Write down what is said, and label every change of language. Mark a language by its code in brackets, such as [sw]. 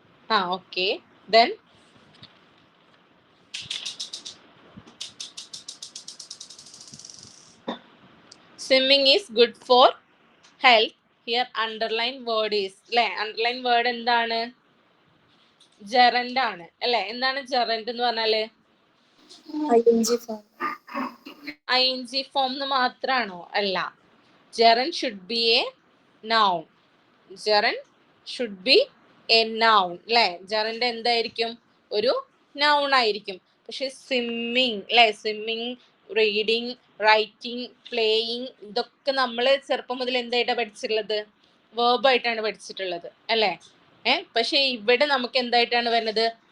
[en] Okay. Then swimming is good for health. Here underline word is അല്ലെ, underline word എന്താണ്? [ml] gerund ആണ് അല്ലെ. എന്താണ് gerund എന്ന് പറഞ്ഞാല്? [en] ing form. [ml] ing form മാത്രാണോ? അല്ല. [en] gerund should be a noun. gerund should be a noun അല്ലെ. [ml] gerund എന്തായിരിക്കും? ഒരു noun ആയിരിക്കും. പക്ഷെ സ്വിമ്മിങ് അല്ലെ, സ്വിമ്മിങ്, റീഡിങ്, റൈറ്റിംഗ്, പ്ലേയിങ്, ഇതൊക്കെ നമ്മൾ ചെറുപ്പം മുതൽ എന്തായിട്ടാണ് പഠിച്ചിട്ടുള്ളത്? വേർബ് ആയിട്ടാണ് പഠിച്ചിട്ടുള്ളത് അല്ലെ. പക്ഷെ ഇവിടെ നമുക്ക് എന്തായിട്ടാണ് വരുന്നത്?